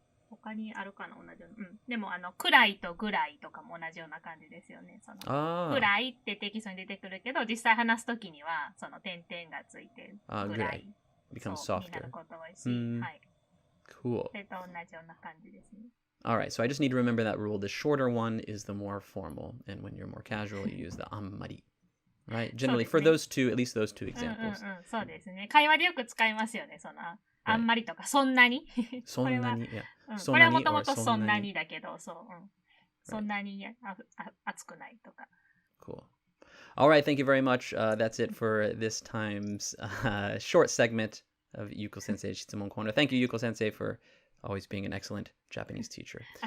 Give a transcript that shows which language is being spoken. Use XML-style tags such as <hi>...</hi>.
<ja>他にあるかな、同じような。でも、くらいとぐらいとかも同じような感じですよね。ぐらいってテキストに出てくるけど、実際話すときには、点々がついて、ぐらい。</ja> <en>becomes softer.</en> <ja>になることが多いし、はい。</ja> <en>Cool.</en> <ja>それと同じような感じですね。</ja> <en>All right, so I just need to remember that rule. The shorter one is the more formal, and when you're more casual, you use the ammari. Right? Generally, for those two, at least those two examples.</en> <ja>そうですね。会話でよく使いますよね。あんまりとか、そんなに。そんなに、これはもともとそんなにだけど、そんなに熱くないとか。</ja> <en>Cool. All right, thank you very much. That's it for this time's short segment of Yuko Sensei's Shitsumon Corner. Thank you, Yuko Sensei, for always being an excellent Japanese teacher.</en>